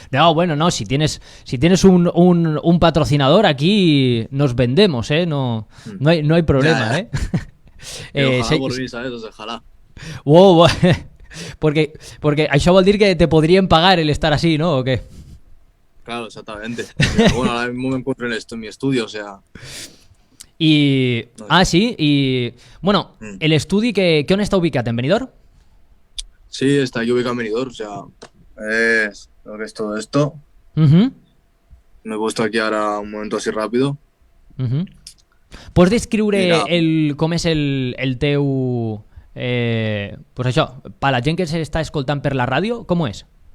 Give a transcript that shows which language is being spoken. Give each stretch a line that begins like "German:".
Spanish: No, bueno, no, si tienes un patrocinador aquí nos vendemos, no hay problema, ya. Ojalá por mí, ¿sabes? Ojalá. Wow, porque
Catalan: això vol dir que
Spanish: te podrían pagar el estar así, ¿no? ¿O qué? Claro, exactamente. Pero bueno, ahora mismo me encuentro en mi estudio, o sea... Y... No sé. Ah, sí, y...
Catalan: Bueno, el estudi que on està ubicat? En Benidorm?
Spanish: Sí, está aquí ubicado en Benidorm, o sea... Es lo que es todo esto. Uh-huh. Me he puesto aquí ahora un momento así rápido.
Catalan: Uh-huh. Pots descriure
Spanish: Mira.
Catalan: com és el teu... pues això, per la gent que s'està escoltant per la ràdio, com és?